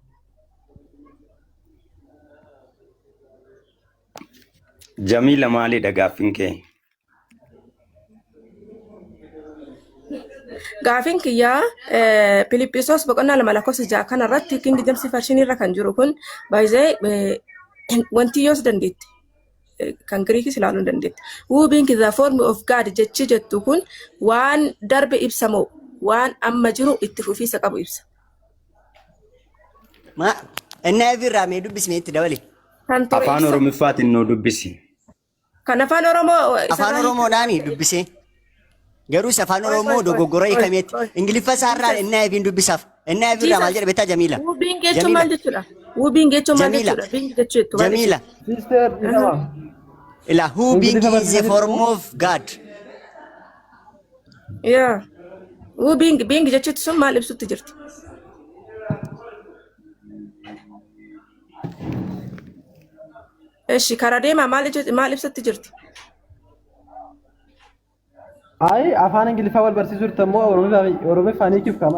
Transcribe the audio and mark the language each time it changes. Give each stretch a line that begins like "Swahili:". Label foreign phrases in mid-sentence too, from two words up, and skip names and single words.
Oromo: Jamila maalidha gaaffin kee? Gaaffiin kiyyaa Filiippisos boqonnaa 2:6 kanarratti King James Version irra kan jiru kun baay'ee wanti yoos dandeetti. Kan Giriikis ilaaluu dandeetti.
English: Who being the form of God
Oromo: jechi jettu kun waan darbe ibsamoo waan amma jiru itti fufiisa qabu ibsa. Inni irraa mee dubbisnee itti dabale. Afaan Oromiffaatiin nuu dubbisi. Kan afaan Oromoodhaan dubbisee. Garuu afaan Oromoo dogoggora hiikameetti. Ingiliffa isaarraa inni ayibiin dubbisaaf. Inni ayibiirraa maal jedhe beektaa Jamiila? Wubiin jechuun maal jechuudha? Wubiin jechuun maal jechuudha? Jamiila.
English: Ila who being is a form of God. Yeah.
Oromo: Wubiin jechuutti sun maal ibsutti jirti? Eshi karaa deemaa maal ibsatti jirti? afaan Ingiliffaa wal barsiisuu jirtu immoo Oromiffaan hiikuuf kama.